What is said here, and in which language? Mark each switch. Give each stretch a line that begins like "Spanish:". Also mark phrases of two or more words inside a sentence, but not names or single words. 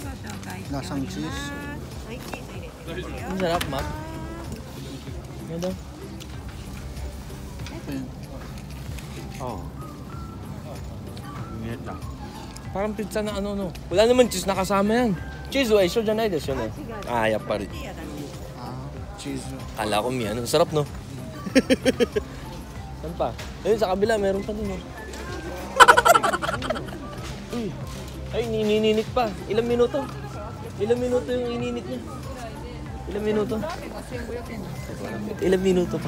Filipino: Lasang cheese. Ang sarap, Mak. Ano daw? Oo. Parang pizza na ano. Wala naman cheese, nakasama yan.
Japanese: チーズは一緒じゃないですね. ああ、やっぱり.
Filipino: Cheese. Kala ko miyan. Sarap, no? Saan pa? Ayun, sa kabila, meron pa din, oh. Uy. Ay, nininit pa. Ilang minuto? Ilang minuto yung ininit niya? Ilang minuto? Ilang minuto pa?